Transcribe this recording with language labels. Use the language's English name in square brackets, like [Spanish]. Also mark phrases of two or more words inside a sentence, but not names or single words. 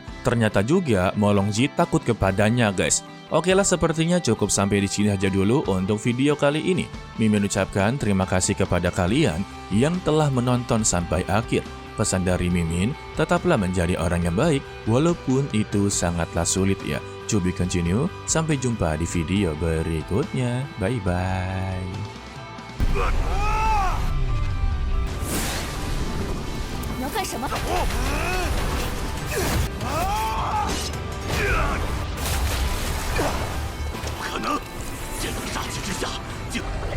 [Indonesian] Ternyata juga Mo Longzhi takut kepadanya guys. Oke lah, sepertinya cukup sampai di sini aja dulu untuk video kali ini. Mimin ucapkan terima kasih kepada kalian yang telah menonton sampai akhir. Pesan dari Mimin, tetaplah menjadi orang yang baik walaupun itu sangatlah sulit ya. [English] To be continue, [Indonesian] sampai jumpa di video berikutnya. [English] Bye-bye. [Chinese] 你要干什么？不可能！这种杀气之下，竟